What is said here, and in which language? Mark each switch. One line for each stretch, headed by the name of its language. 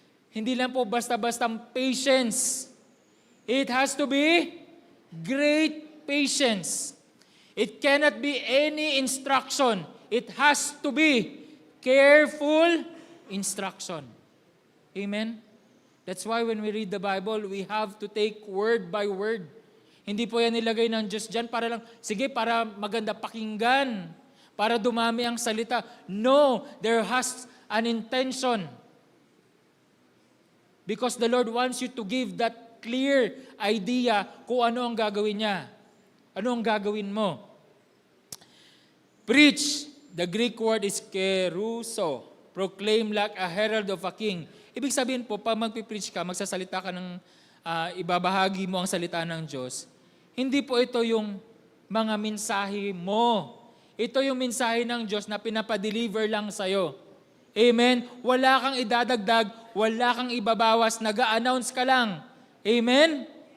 Filipino: Hindi lang po basta-bastang patience.
English: It has to be great patience. It cannot be any instruction. It has to be careful instruction. Amen? That's why when we read the Bible, we have to take word by word.
Filipino: Hindi po yan nilagay ng Diyos dyan para lang, sige, para maganda pakinggan, para dumami ang salita.
English: No, there has an intention. Because the Lord wants you to give that clear idea
Filipino: kung ano ang gagawin niya. Ano ang gagawin mo? Preach.
English: The Greek word is keruso. Proclaim like a herald of a king.
Filipino: Ibig sabihin po, pag magpipreach ka, magsasalita ka ng ibabahagi mo ang salita ng Diyos, hindi po ito yung mga mensahe mo. Ito yung mensahe ng Diyos na pinapadeliver lang sa'yo. Amen? Wala kang idadagdag, wala kang ibabawas, nag-a-announce ka lang. Amen?